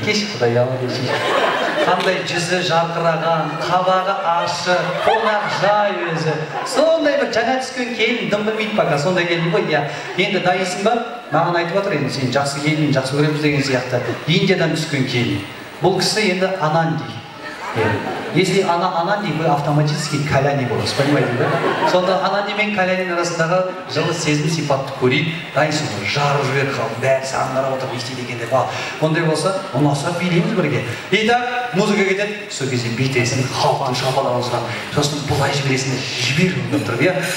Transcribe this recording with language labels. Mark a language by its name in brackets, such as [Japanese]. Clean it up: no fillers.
[Kazakh] Кеш, құдай алы деші. Қандай жүзі жарқыраған, қабағы ашық, қонақ жай өзі. Сондай бір жаңа түскен келін, дым білмейді бақа, сондай келін ғой. Енді дайынсың ба? Маған айтып отыр, енді сен жақсы келін, жақсы көреміз деген сияқты. Индиядан түскен келін. Бұл кісі енді Ананди. [Russian] Если она Ананди, вы автоматически Каляни [Kazakh] боласыз, [Russian] понимаете, да? [Kazakh] Сонда Ананди мен Калянин арасындағы жылы сезім сипатты көрейік. Дайынсың ғой, жарып жібер қалып, бәрі саған қарап отырып естиді екен деп ал. Ондай болса, ұнаса билейміз бірге. [Russian] Итак, музыка [Kazakh] кетеді, сол кезде бүйтесің, халықтан шапалақ осыған, сосын бұлай жібересің, жібер тұрып, иә?